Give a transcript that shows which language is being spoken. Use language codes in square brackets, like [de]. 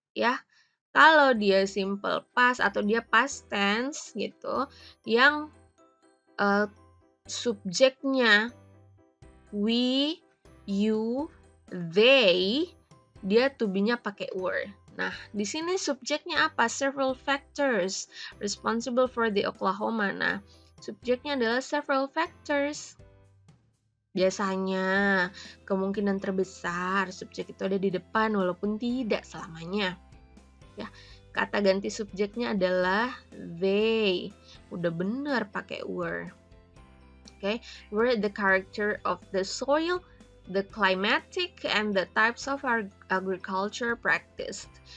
[id] Ya, kalau dia simple past atau dia past tense gitu, yang subjeknya we, you, they, dia to be-nya pakai were. Nah, di sini subjeknya apa? [en] Several factors responsible for the Oklahoma. [id] Nah, subjeknya adalah several factors. Biasanya, kemungkinan terbesar subjek itu ada di depan walaupun tidak selamanya. Ya, kata ganti subjeknya adalah they. Udah benar pakai were. [en] Okay, were the character of the soil, the climatic, and the types of agriculture practiced.